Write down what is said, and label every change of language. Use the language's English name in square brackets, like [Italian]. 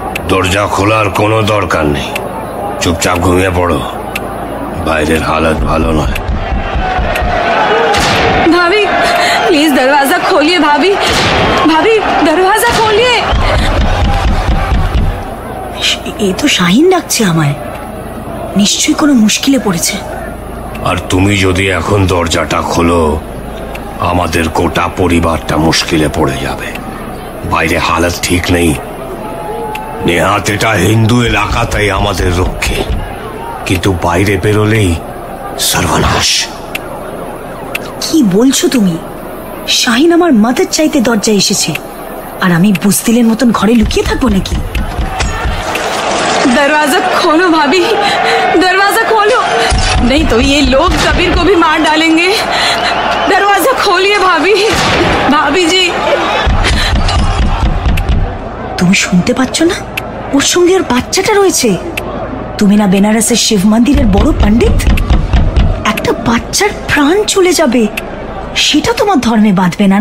[Bangla] দরজা খোলার কোনো দরকার নেই, চুপচাপ ঘুমিয়ে পড়ো, বাইরের হালত ভালো নয়। [Hindi] भाभी प्लीज दरवाजा खोलिए। भाभी भाभी दरवाजा खोलिए। [Bangla] এই তো শাহিন ডাকছে আমায়, নিশ্চয়ই কোনো মুশকিলে পড়েছে। আর তুমি যদি এখন দরজাটা খোলো, আমাদের গোটা পরিবারটা মুশকিলে পড়ে যাবে। বাইরে হালত ঠিক নেই। নেহাত এটা হিন্দু এলাকা, তাই আমাদের রক্ষে, কিন্তু বাইরে বেরোলেই সর্বনাশ। কি বলছো তুমি? শাহিন আমার মাদের চাইতে দরজায় এসেছে, আর আমি বুঝদিলের মতন ঘরে লুকিয়ে থাকবো নাকি? [Hindi] दरवाजा खोलो भाभी, दरवाजा खोलो, नहीं तो ये लोग कबीर को भी मार डालेंगे। दरवाजा खोलिए भाभी। [Bangla] भाभी जी, তুমি শুনতে পাচ্ছ না? ওর সঙ্গে ওর বাচ্চাটা রয়েছে। তুমি না বেনারসের শিব মন্দিরের বড় পণ্ডিত? একটা বাচ্চার প্রাণ চলে যাবে, সেটা তোমার ধর্মে বাঁধবে না?